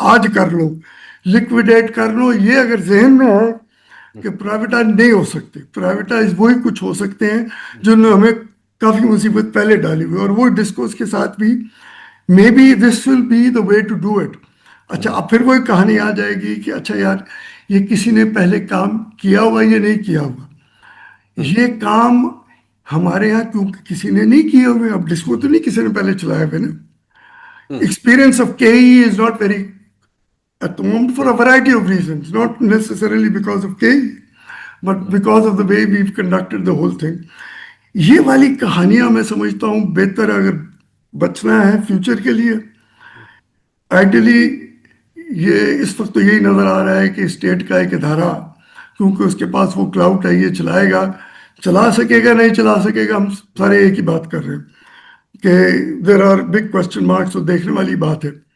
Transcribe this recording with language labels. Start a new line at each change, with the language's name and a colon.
Urdu: آج کر لو, لکویڈیٹ کر لو. یہ اگر ذہن میں ہے کہ پرائیویٹائز نہیں ہو سکتے, پرائیویٹائز وہی کچھ ہو سکتے ہیں جنہوں نے ہمیں کافی مصیبت پہلے ڈالی ہوئی, اور وہ ڈسکورس کے ساتھ بھی
English: May be this will be the way to do it.
Urdu: اچھا, اب پھر وہی کہانی آ جائے گی کہ اچھا یار یہ کسی نے پہلے کام کیا ہوا یا نہیں کیا ہوا. یہ کام ہمارے یہاں کیونکہ کسی نے نہیں کیے ہوئے, اب ڈسکو تو نہیں کسی نے پہلے چلایا ہوئے نا.
English: Experience of K E is not very at the moment for a variety of reasons, not necessarily because of KE, but because of the way we've conducted the whole thing.
Urdu: یہ والی کہانیاں میں سمجھتا ہوں بہتر اگر بچنا ہے فیوچر کے لیے. آئیڈیلی یہ اس وقت تو یہی نظر آ رہا ہے کہ اسٹیٹ کا ایک ادارہ, کیونکہ اس کے پاس وہ کلاؤڈ ہے, یہ چلائے گا, چلا سکے گا نہیں چلا سکے گا, ہم سارے ایک ہی بات کر رہے ہیں کہ
English: There are big question marks.
Urdu: تو دیکھنے والی بات ہے.